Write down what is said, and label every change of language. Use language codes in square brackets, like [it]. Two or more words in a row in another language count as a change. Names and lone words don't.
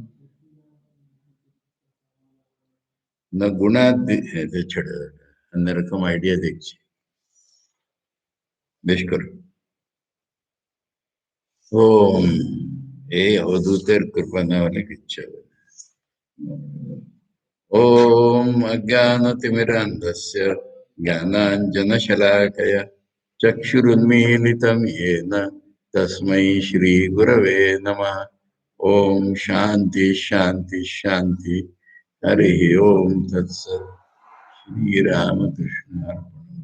[bn] না গুণাদি ছেড়ে অন্যরকম আইডিয়া দেখছি বেশ করে ওম এই অবধূতের কৃপা না হলে কিচ্ছু হবে না। [sa] ॐ अज्ञानतिमिरान्धस्य ज्ञानाञ्जनशलाकया चक्षुरुन्मीलितं येन तस्मै श्रीगुरवे नमः ॐ शान्ति शान्ति शान्ति हरिः ओम तत्सत् श्रीरामकृष्णार्पणमस्तु